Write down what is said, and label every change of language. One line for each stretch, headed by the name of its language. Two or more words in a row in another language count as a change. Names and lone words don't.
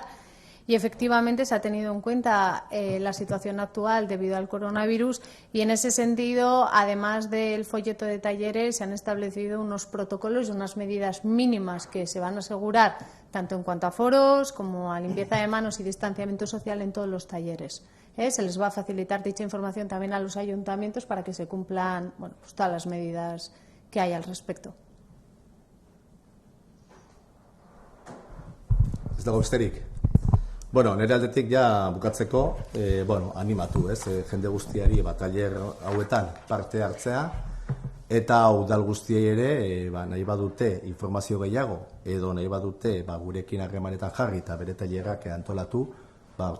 Spanish: Y efectivamente se ha tenido en cuenta la situación actual debido al coronavirus y en ese sentido, además del folleto de talleres, se han establecido unos protocolos y unas medidas mínimas que se van a asegurar tanto en cuanto a foros como a limpieza de manos y distanciamiento social en todos los talleres. Se les va a facilitar dicha información también a los ayuntamientos para que se cumplan todas las medidas que hay al respecto.
Basque: Ez dago besterik. Nire aldetik ja bukatzeko, animatu, jende guztiari tailer hauetan parte hartzea, eta udal guztiei ere nahi badute informazio gehiago, edo nahi badute gurekin harremanetan jarri eta bere tailerrak antolatu, hortarako gaude.